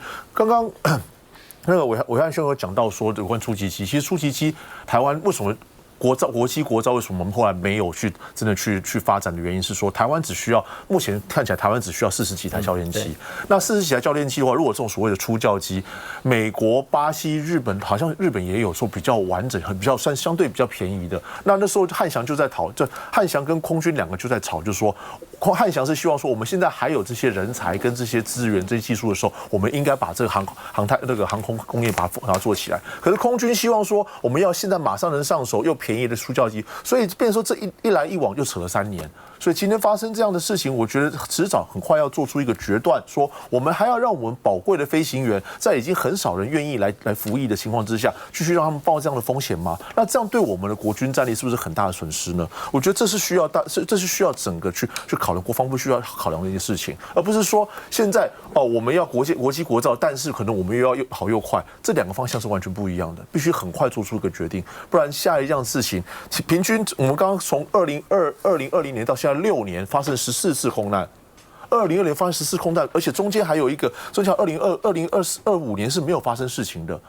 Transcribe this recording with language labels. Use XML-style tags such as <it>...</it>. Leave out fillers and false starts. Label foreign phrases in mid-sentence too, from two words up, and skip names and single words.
<zh>剛剛那個暐瀚兄有講到說有關初級機，其實初級機台灣為什麼國機國造為什麼我們後來沒有去真的去發展的原因是說，台灣只需要目前看起來台灣只需要40幾台教練機。那40幾台教練機的話，如果這種所謂的初教機，美國、巴西、日本好像日本也有說比較完整、比较算相对比較便宜的。那时候漢翔就在吵，汉翔跟空軍2個就在吵，就是說漢翔是希望說，我們現在還有這些人才跟這些資源、這些技術的時候，我們應該把這個航空工業把它做起来。可是空軍希望說，我們要現在马上能上手又便宜的出教机，所以变成說這一來一往就扯了3年。所以今天發生這樣的事情，我覺得遲早很快要做出一個決斷，說我們還要讓我們寶貴的飛行員在已經很少人願意來服役的情況之下，繼續讓他們冒這樣的風險嗎？那這樣對我們的國軍戰力是不是很大的損失呢？我覺得這是需要整個去考量，國防部需要考量的一件事情，而不是說現在我們要國機國造，但是可能我們又要又好又快，這2個方向是完全不一樣的，必須很快做出一個決定，不然下一樣事情平均我們剛剛從2020年到現在6年發生14次空難，2020年發生14次空難，而且中間还有一個，中间2025年是沒有發生事情的。</zh>